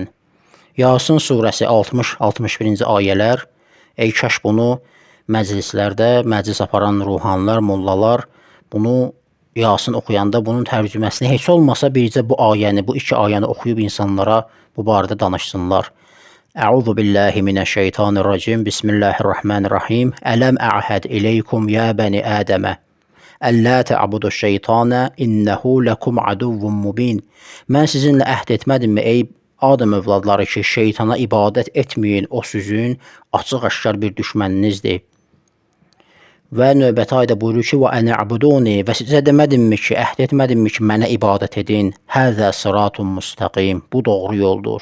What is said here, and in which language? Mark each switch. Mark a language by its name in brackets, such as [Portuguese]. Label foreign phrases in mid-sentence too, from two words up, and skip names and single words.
[Azerbaijani] Yasin surəsi 60-61-ci ayələr, ey kaş bunu məclislərdə, məclis aparan ruhanlar, mollalar bunu Yasin oxuyanda bunun tərcüməsini heç olmasa bircə bu ayəni, bu iki ayəni oxuyub insanlara bu barədə danışsınlar. [Arabic] أعوذ بالله من الشيطان الرجيم، بسم الله الرحمن الرحيم, ألم أعهد إليكم يا بني آدم، أن لا تعبدوا الشيطان، إنه لكم عدو مبين. [Azerbaijani] Mən sizinlə əhd etmədimmi, ey Adəm övladları ki, şeytana ibadət etməyin, o sizin açıq-aşkar bir düşməninizdir. Və növbəti ayda buyurur ki, [Arabic] وأن اعبدوني, [Azerbaijani] və sizə demədimmi ki, əhd etmədimmi ki, mənə ibadət edin, [Arabic] هذا صراط مستقيم, [Azerbaijani] bu doğru yoldur.